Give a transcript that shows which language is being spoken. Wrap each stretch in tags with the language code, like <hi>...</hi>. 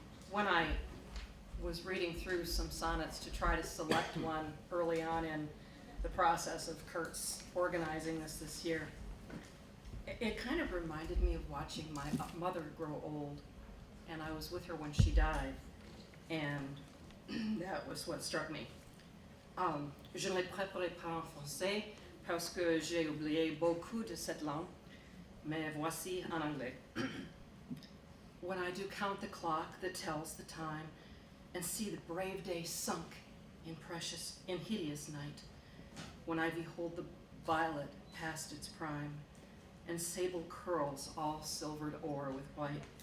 <en>When I was reading through some sonnets to try to select one early on in the process of Kurt's organizing this year, it kind of reminded me of watching my mother grow old, and I was with her when she died, and that was what struck me.</en> <fr>Je ne les préparais pas en français parce que j'ai oublié beaucoup de cette langue, mais voici en anglais.</fr> <en>When I do count the clock that tells the time, and see the brave day sunk in hideous night, when I behold the violet past its prime, and sable curls all silvered o'er with white.</en>